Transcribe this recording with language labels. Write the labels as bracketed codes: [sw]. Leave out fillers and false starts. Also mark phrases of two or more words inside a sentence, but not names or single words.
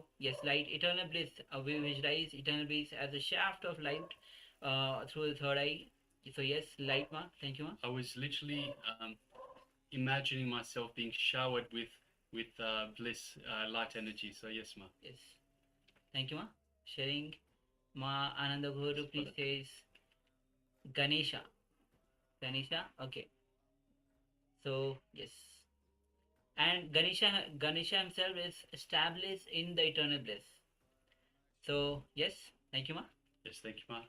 [en] Yes, light, eternal bliss. We visualize eternal bliss as a shaft of light through the third eye. So yes, light, ma. Thank you, ma. I was literally imagining myself being showered with bliss, light energy. So yes, ma. Yes. Thank you, ma. Sharing. Ma Ananda Guru, please says Ganesha. Ganesha, okay. So yes. And Ganesha himself is established in the eternal bliss. So yes, thank you, ma. Yes, thank you, ma.